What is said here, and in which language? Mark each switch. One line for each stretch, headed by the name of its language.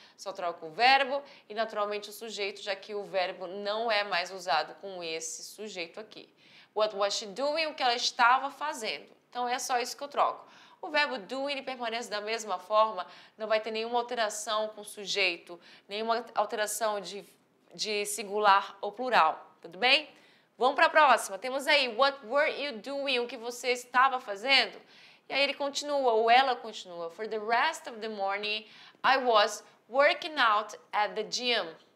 Portuguese: Só troco o verbo e, naturalmente, o sujeito, já que o verbo não é mais usado com esse sujeito aqui.
English: What was she doing?
Portuguese: O que ela estava fazendo. Então, é só isso que eu troco. O verbo do ele permanece da mesma forma, não vai ter nenhuma alteração com o sujeito, nenhuma alteração de singular ou plural, tudo bem? Vamos para a próxima. Temos aí,
English: what were you doing?
Portuguese: O que você estava fazendo? E aí ele continua, ou ela continua.
English: For the rest of the morning, I was working out at the gym.